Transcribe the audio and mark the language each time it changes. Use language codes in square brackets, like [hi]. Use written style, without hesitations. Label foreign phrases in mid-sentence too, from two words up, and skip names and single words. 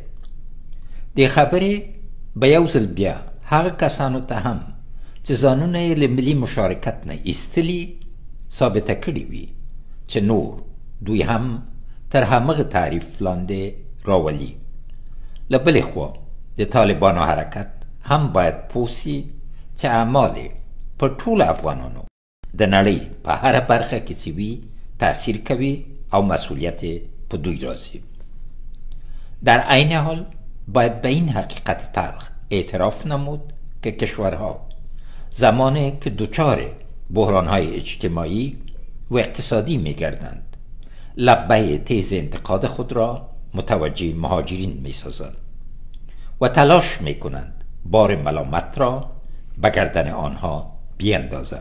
[ps] دې خبرې به یو ځل بیا هغه کسانو ته هم چې ځانونه یې له ملي مشارکت نه ایستلي ثابته کړي وي چې نور دوی هم تر همغه تعریف لاندې راولي. له بلې خوا د طالبانو حرکت هم باید پوه سي چې اعمال یې په ټولو افغانانو د نړۍ په هره برخه کې چې وي تأثیر کوي او مسئولیت یې په دوی راځي. [fa] در عین حال باید به این حقیقت تلخ اعتراف نمود که کشورها زمانی که دچار بحرانهای اجتماعی و اقتصادی می‌گردند لبه تیز انتقاد خود را متوجه مهاجرین می‌سازند و تلاش می‌کنند بار ملامت را به گردن آنها بیندازند.